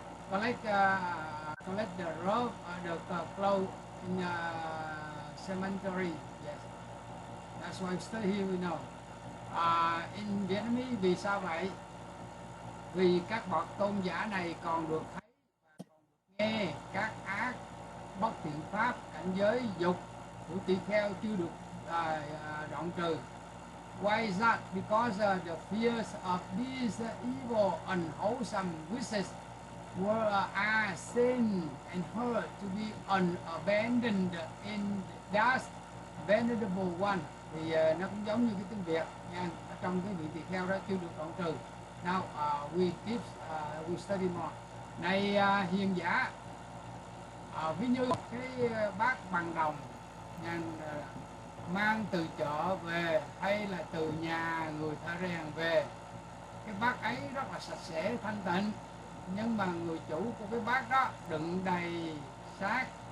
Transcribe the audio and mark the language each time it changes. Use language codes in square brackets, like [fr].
[en] Collect the robe, the clothes in cemetery, yes. That's why still here we know. In Vietnamese [vi] vì sao vậy? Vì các bậc tôn giả này còn được thấy và còn được nghe các ác bất thiện pháp, cảnh giới, dục của tỳ kheo chưa được đoạn trừ. [en] Why is that? Because the fears of these evil, unwholesome wishes are seen and heard to be unabandoned in that venerable one. [vi] Thì nó cũng giống như cái tiếng Việt nha, ở trong cái vị tỳ kheo đó chưa được đoạn trừ. [en] Now we study more. [vi] Này hiền giả, ví như cái bát bằng đồng nha, mang từ chợ về hay là từ nhà người thợ rèn về, cái bát ấy rất là sạch sẽ thanh tịnh, nhưng mà người chủ của cái bát đó đựng đầy xác,